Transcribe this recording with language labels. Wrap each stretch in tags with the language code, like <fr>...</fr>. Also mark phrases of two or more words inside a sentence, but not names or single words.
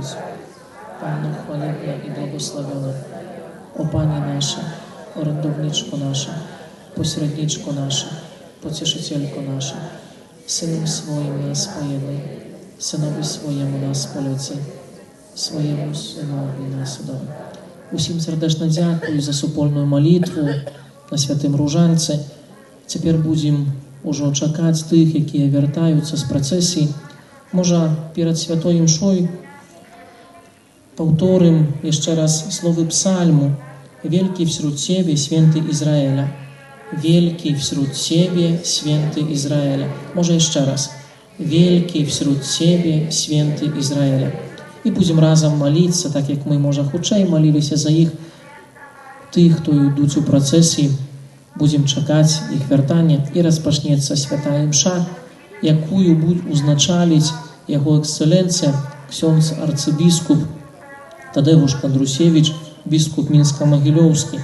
<pl>Panno chwalebna i błogosławiona, o Panie nasze, orędowniczko nasza, pośredniczko nasza, pocieszycielko nasza, Synem swoim nas pojednaj, Synowi swojemu nas polecaj, swojemu Synowi nas udaj.</pl> <be>Усім сердечно дякую за супольную молитву на Святым Różańcu. Цяпер будзем ужо чакаць тых, якія вяртаюцца з працэсіі. Можа, перад святой імшой паўторым яшчэ раз словы псальму:</be> <pl>«Wielki wśród Ciebie, święty Izraela». Wielki wśród Ciebie, święty Izraela. Może jeszcze raz. Wielki wśród Ciebie, święty Izraela.</pl> <be>I будзем разам маліцца, так як мы, можа, хутчэй маліліся за іх, тых, хто ідуць у працэсіі. Будзем чакаць іх вяртання, і распачнецца святая імша, якую будзе узначаліць яго эксцэленцыя, ксёндз арцыбіскуп Тадеуш Кандрусевіч, біскуп Мінска-Магілёўскі.</be>